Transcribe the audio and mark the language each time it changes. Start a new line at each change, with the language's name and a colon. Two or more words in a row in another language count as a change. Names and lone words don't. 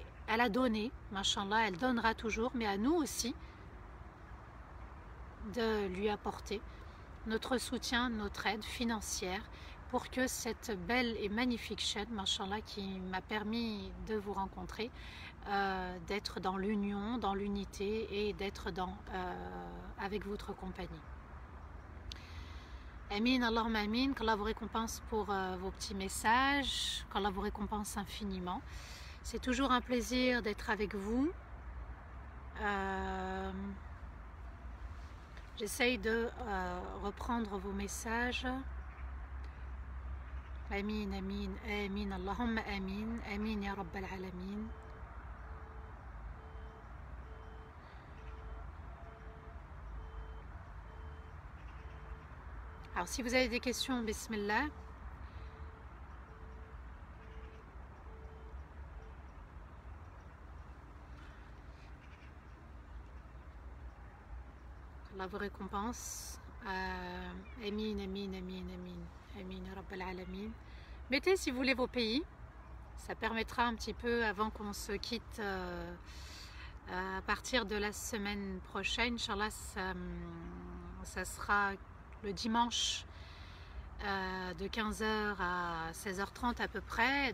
French: Elle a donné, mashallah, elle donnera toujours, mais à nous aussi de lui apporter notre soutien, notre aide financière pour que cette belle et magnifique chaîne, mashallah, qui m'a permis de vous rencontrer, d'être dans l'union, dans l'unité et d'être avec votre compagnie.
Arabic: آمين، اللهم آمين,
French: qu'Allah vous récompense pour vos petits messages, qu'Allah vous récompense infiniment. C'est toujours un plaisir d'être avec vous. J'essaye de reprendre vos messages.
Arabic: آمين، آمين، آمين، اللهم آمين، آمين يا رب العالمين.
French: Alors si vous avez des questions, bismillah. Allah vous récompense.
Arabic: آمين، آمين، آمين، آمين، آمين, يا رب العالمين.
French: Mettez si vous voulez vos pays. Ça permettra un petit peu avant qu'on se quitte à partir de la semaine prochaine. Inch'Allah, ça sera le dimanche de 15h à 16h30 à peu près.